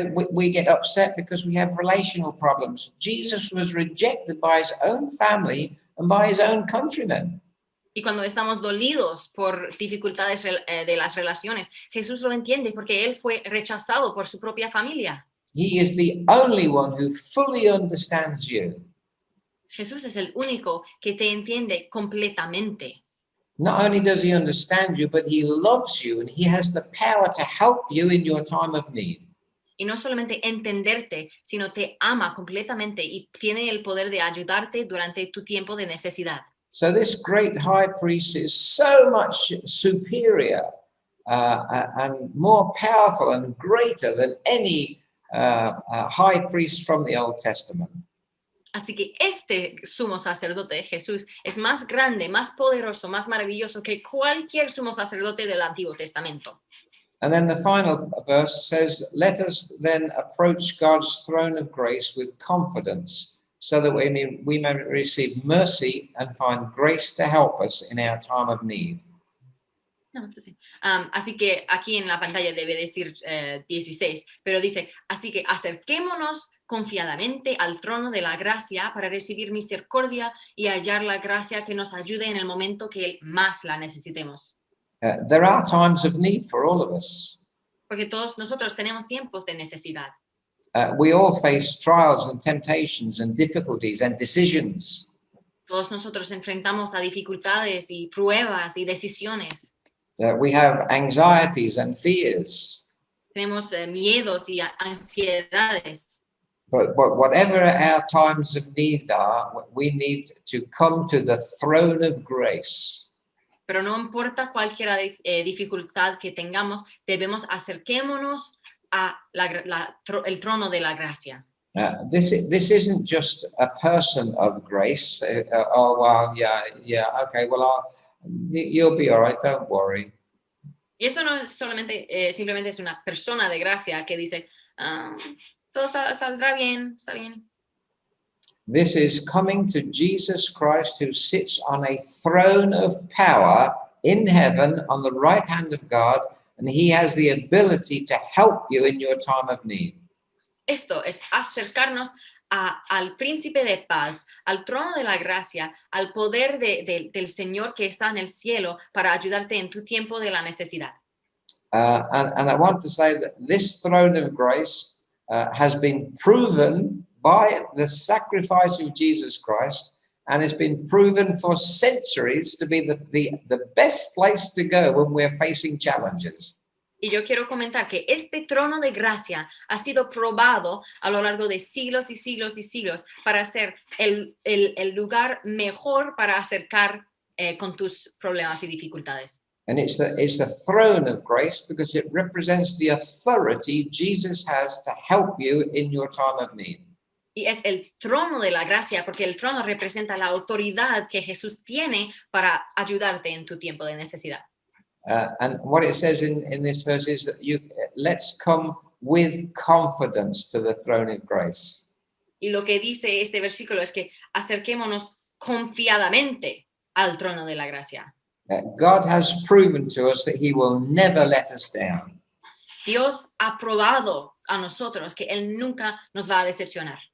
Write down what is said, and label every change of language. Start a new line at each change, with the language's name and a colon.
English: We get upset because we have relational problems. Jesus was rejected by his own family and by his own countrymen.
Spanish: Y cuando estamos dolidos por dificultades de las relaciones, Jesús lo entiende porque Él fue rechazado por su propia familia.
English: He is the only one who fully understands you.
Spanish: Jesús es el único que te entiende completamente.
English: Not only does he understand you, but he loves you and he has the power to help you in your time of need.
Spanish: Y no solamente entenderte, sino te ama completamente y tiene el poder de ayudarte durante tu tiempo de necesidad.
English: So this great high priest is so much superior and more powerful and greater than any high priest from the Old Testament.
Spanish: Así que este sumo sacerdote, Jesús, es más grande, más poderoso, más maravilloso que cualquier sumo sacerdote del Antiguo Testamento.
English: And then the final verse says, let us then approach God's throne of grace with confidence so that we may receive mercy and find grace to help us in our time of need.
Spanish: No, sí. Así que aquí en la pantalla debe decir 16, pero dice, así que acerquémonos confiadamente al trono de la gracia para recibir misericordia y hallar la gracia que nos ayude en el momento que más la necesitemos.
English: There are times of need for all of us.
Spanish: Porque todos nosotros tenemos tiempos de necesidad.
English: We all face trials and temptations and difficulties and decisions.
Spanish: Todos nosotros enfrentamos a dificultades y pruebas y decisiones.
English: We have anxieties and fears.
Spanish: Tenemos miedos y ansiedades.
English: But whatever our times of need are, we need to come to the throne of grace.
Spanish: Pero no importa cualquier dificultad que tengamos, debemos acerquémonos a el trono de la gracia.
English: This isn't just a person of grace. Oh, well, yeah, okay, well, you'll be all right, don't worry.
Spanish: Y eso no es solamente, simplemente es una persona de gracia que dice, todo saldrá bien, está bien.
English: This is coming to Jesus Christ, who sits on a throne of power in heaven on the right hand of God, and he has the ability to help you in your time of need.
Spanish: Esto es acercarnos al príncipe de paz, al trono de la gracia, al poder del Señor que está en el cielo para ayudarte en tu tiempo de la necesidad.
English: And I want to say that this throne of grace has been proven by the sacrifice of Jesus Christ, and it's been proven for centuries to be the best place to go when we're facing challenges.
Spanish: Y yo quiero comentar que este trono de gracia ha sido probado a lo largo de siglos y siglos y siglos para ser el lugar mejor para acercar con tus problemas y dificultades.
English: And it's the throne of grace because it represents the authority Jesus has to help you in your time of need.
Spanish: Y es el trono de la gracia porque el trono representa la autoridad que Jesús tiene para ayudarte en tu tiempo de necesidad.
English: And what it says in this verse is that let's come with confidence to the throne of grace.
Spanish: Y lo que dice este versículo es que acerquémonos confiadamente al trono de la gracia.
English: God has proven to us that he will never let us down.
Spanish: Dios ha probado a nosotros que Él nunca nos va a decepcionar.